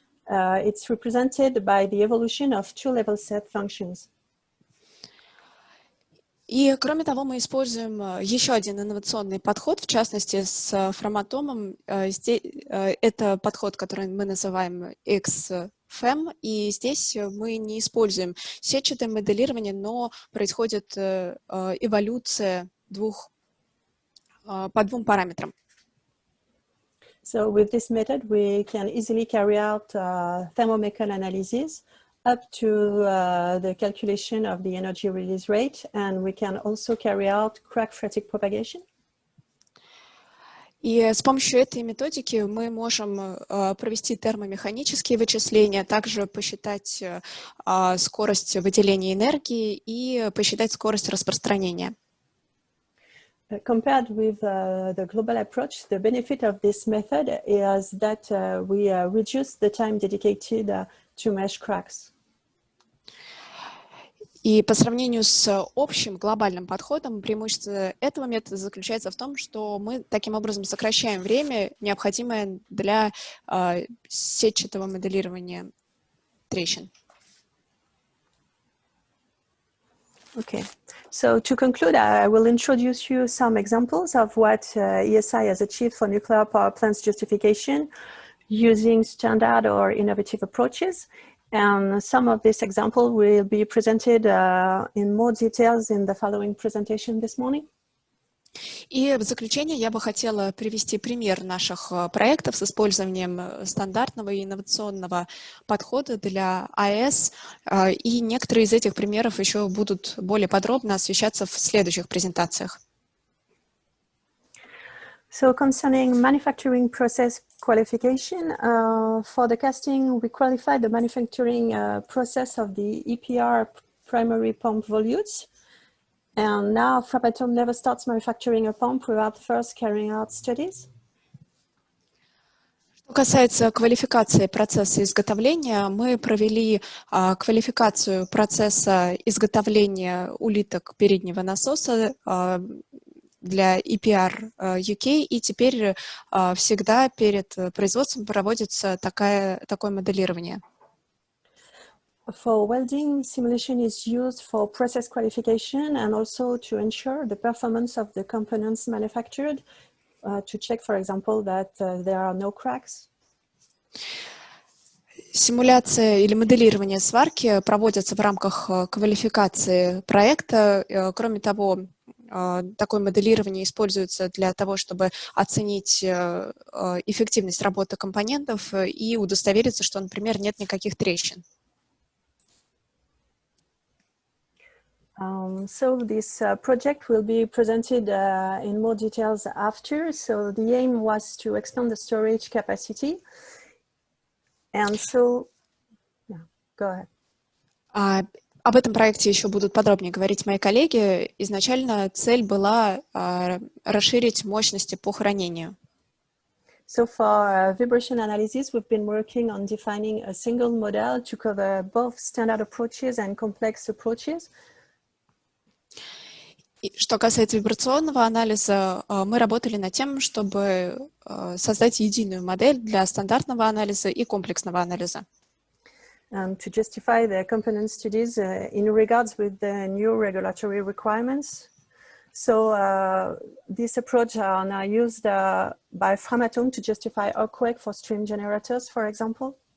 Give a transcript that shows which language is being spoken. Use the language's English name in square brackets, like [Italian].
[English] It's represented by the evolution of two level set functions. [Russian] И, кроме того, мы используем еще один инновационный подход, в частности, с фраматомом. Это подход, который мы называем XFEM, и здесь мы не используем сетчатое моделирование, но происходит эволюция по двум параметрам. [English] So with this method, we can easily carry out thermomechanical analysis up to the calculation of the energy release rate, and we can also carry out crack phreatic propagation. [Russian] И с помощью этой методики мы можем провести термомеханические вычисления, также посчитать скорость выделения энергии и посчитать скорость распространения. [English] Compared with the global approach, the benefit of this method is that we reduce the time dedicated to mesh cracks. [Russian] И по сравнению с общим глобальным подходом, преимущество этого метода заключается в том, что мы таким образом сокращаем время, необходимое для сетчатого моделирования трещин. [English] Okay, so to conclude, I will introduce you some examples of what ESI has achieved for nuclear power plants justification using standard or innovative approaches. And some of these examples will be presented in more details in the following presentation this morning. [Russian] И в заключение я бы хотела привести пример наших проектов с использованием стандартного и инновационного подхода для АЭС. И некоторые из этих примеров еще будут более подробно освещаться в следующих презентациях. [English] So concerning manufacturing process qualification, for the casting, we qualified the manufacturing process of the EPR primary pump volutes. And now Framatome never starts manufacturing a pump without first carrying out studies. [Russian] Что касается квалификации процесса изготовления, мы провели квалификацию процесса изготовления улиток переднего насоса для EPR UK, и теперь всегда перед производством проводится такое моделирование. [English] For welding, simulation is used for process qualification and also to ensure the performance of the components manufactured, to check, for example, that there are no cracks. [Russian] Симуляция или моделирование сварки проводятся в рамках квалификации проекта. Кроме того, такое моделирование используется для того, чтобы оценить эффективность работы компонентов и удостовериться, что, например, нет никаких трещин. [English] So this project will be presented in more details after. So the aim was to expand the storage capacity. And so, yeah, go ahead. [Russian] Об этом проекте еще будут подробнее говорить мои коллеги. Изначально цель была расширить мощности по хранению. [English] So for vibration analysis, we've been working on defining a single model to cover both standard approaches and complex approaches. [Russian] Что касается вибрационного анализа, мы работали над тем, чтобы создать единую модель для стандартного анализа и комплексного анализа. [English] To justify the component studies in regards with the new regulatory requirements. So this approach are now used by Framatome to justify earthquake for stream generators, for example.